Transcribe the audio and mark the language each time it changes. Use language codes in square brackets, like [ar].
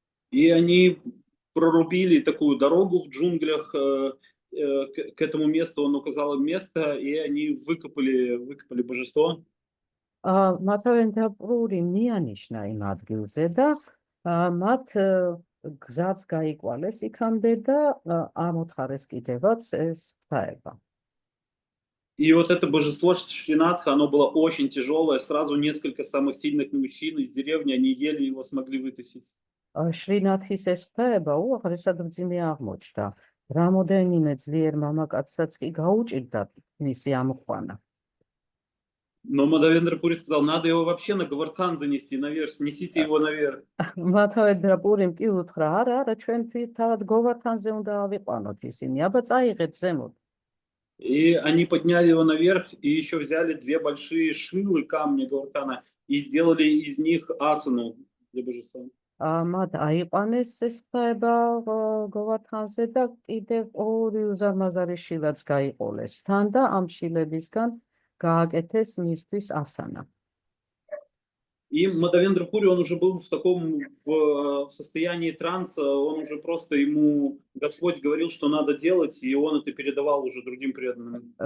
[ru] И они прорубили такую дорогу в джунглях к этому месту, он указал им место, и они выкопали божество. [ka] მათავენდაპური მიანიშნა იმ ადგილზე და მათ გზაც გაიკვალეს იქამდე და ამოთხარეს კიდევაც ეს ღვთაება. [ru] И вот это божество Шринатха, оно было очень тяжелое. Сразу несколько самых сильных мужчин из деревни, они еле его смогли вытащить. [ka] შრინათის ეს ღვთაება უაღრესად მძიმე აღმოჩნდა. რამოდენიმე ძლიერ მამაკაცსაც კი გაუჭირდა მისი ამოყვანა. [ru] Но Мадавендра Пури сказал, надо его вообще на Говардхан занести наверх, несите его наверх. [ka] მათავენდაპურიმ კი უთხრა, არა, ჩვენ თავად გოვართანზე უნდა ავიყვანოთ ისინი, აბა წაიღეთ земოთ. [ru] И они подняли его наверх и еще взяли две большие шилы камня Говардхана и сделали из них асану для божества. [ka] მათ აიყვანეს ეს ღვთაება გოვართანზე და კიდევ ორი უზარმაზარი შილაც გაიყოლეს თან და ამ შილებისგან გააკეთეს მისთვის ასანა. [ru] И Мадавендра Пури, он уже был в таком состоянии транса, он уже просто ему Господь говорил, что надо делать, и он это передавал уже другим преданным.